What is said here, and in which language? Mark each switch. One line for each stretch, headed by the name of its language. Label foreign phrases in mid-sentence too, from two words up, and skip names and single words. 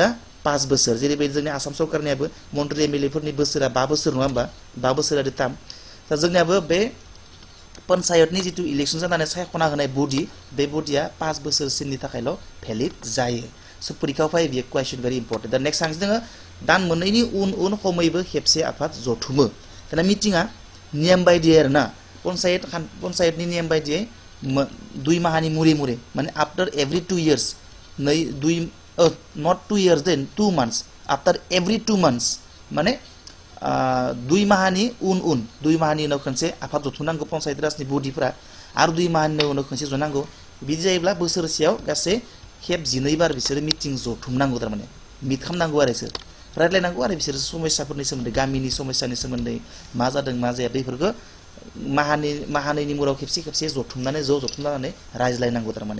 Bodo: 5 बोसोर जेरैबायदि जोंनि आसाम सरकारनियाबो मन्त्रि एमएलए फोरनि बोसोरा 5 बोसोर नङा होमबा 5 बोसोरारि टार्म दा जोंनियाबो बे पन्चायतनि जिथु इलेक्सन जानानै सायख'ना होनाय बडि बे बडिया 5 बोसोरसिमनि थाखायल' भेलिड जायो स' परीक्षायाव फैयो बेयो
English: question very important
Bodo: दा नेक्स्ट थांसै जोङो दान मोननैनि उन खमैबो खेबसे आफाद जथुमो दाना मिटिङा नियम बायदियै आरोना पन्चायतनि नियम बायदियै 2 माहानि मुरे माने
English: after every 2 years not 2 years then 2 months after every 2 months
Bodo: माने 2 माहानि उन 2 माहानि उनाव खनसे आफाद जथुमनांगौ पन्चायत राजनि बडिफोरा आरो 2 माहानि उनाव खनसे जनांगौ बिदि जायोब्ला बोसोरसेयाव गासै खेब 12 बार बिसोर मिटिं जथुमनांगौ थारमाने मिट खालामनांगौ आरो बिसोर रायज्लायनांगौ आरो बिसोर समस्याफोरनि सोमोन्दै गामिनि समस्यानि सोमोन्दै मा जादों मा जाया बेफोरखौ माहानैनि मुराव खेबसे जथुमनानै रायज्लायनांगौ थारमाने